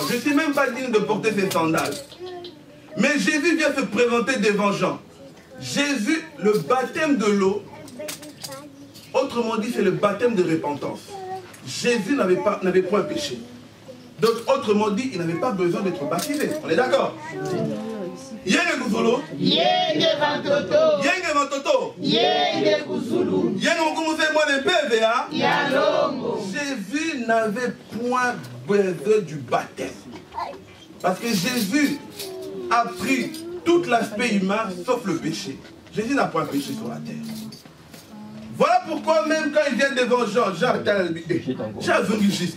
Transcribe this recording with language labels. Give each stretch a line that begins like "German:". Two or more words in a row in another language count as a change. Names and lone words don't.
French: Je ne suis même pas digne de porter ses sandales. Mais Jésus vient se présenter devant Jean. Jésus, le baptême de l'eau, autrement dit, c'est le baptême de repentance. Jésus n'avait pas un péché. Donc, autrement dit, il n'avait pas besoin d'être baptisé. On est d'accord?
Kongo: Yenge Kuzulu. Yenge Vantoto. Yenge Vantoto. Yenge Kuzulu. Yenge Moukoumouze Mouane PVA. Yalongo.
French: Jésus n'avait point besoin du baptême. Parce que Jésus a pris tout l'aspect humain sauf le péché. Jésus n'a point péché sur la terre. Voilà pourquoi même quand il vient devant Jean, Jean a zongi juste.